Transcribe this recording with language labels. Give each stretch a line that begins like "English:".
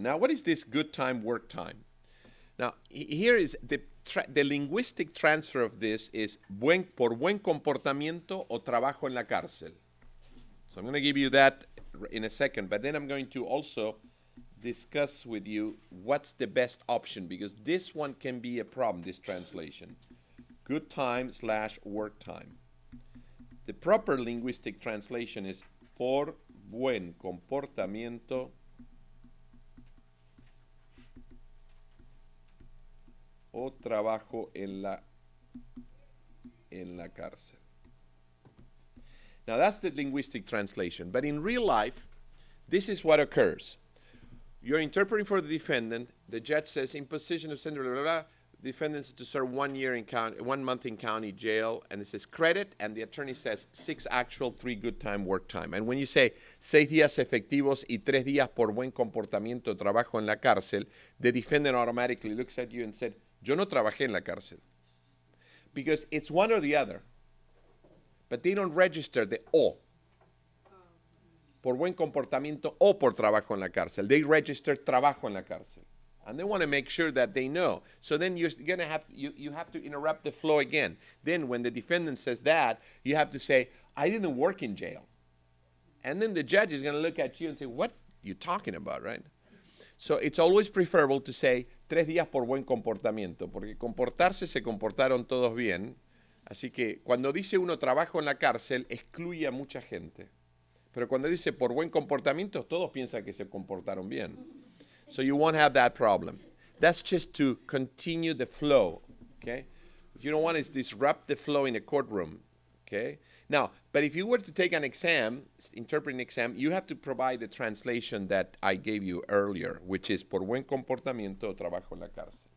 English: Now, what is this good time, work time? Now, here is the linguistic transfer of this is
Spanish: por buen comportamiento o trabajo en la cárcel.
English: So I'm going to give you that in a second, but then I'm going to also discuss with you what's the best option, because this one can be a problem, this translation. Good time / work time. The proper linguistic translation is
Spanish: por buen comportamiento o trabajo en la cárcel.
English: Now that's the linguistic translation, but in real life, this is what occurs. You're interpreting for the defendant. The judge says imposition of sentence, blah, blah, blah. Defendant is to serve 1 year in 1 month in county jail, and it says credit, and the attorney says 6 actual, 3 good time, work time. And when you say
Spanish: 6 días efectivos y 3 días por buen comportamiento, trabajo en la cárcel,
English: the defendant automatically looks at you and said,
Spanish: yo no trabajé en la cárcel.
English: Because it's one or the other. But they don't register the o.
Spanish: Por buen comportamiento o por trabajo en la cárcel.
English: They register
Spanish: trabajo en la cárcel.
English: And they want to make sure that they know. So then you're going to have, you have to interrupt the flow again. Then when the defendant says that, you have to say, I didn't work in jail. And then the judge is going to look at you and say, what are you talking about, right? So it's always preferable to say,
Spanish: 3 días por buen comportamiento, porque comportarse se comportaron todos bien. Así que cuando dice uno trabajo en la cárcel, excluye a mucha gente. Pero cuando dice por buen comportamiento, todos piensan que se comportaron bien.
English: So you won't have that problem. That's just to continue the flow, okay? What you don't want is disrupt the flow in a courtroom, okay? Now, but if you were to take an exam, interpreting exam, you have to provide the translation that I gave you earlier, which is
Spanish: por buen comportamiento o trabajo en la cárcel.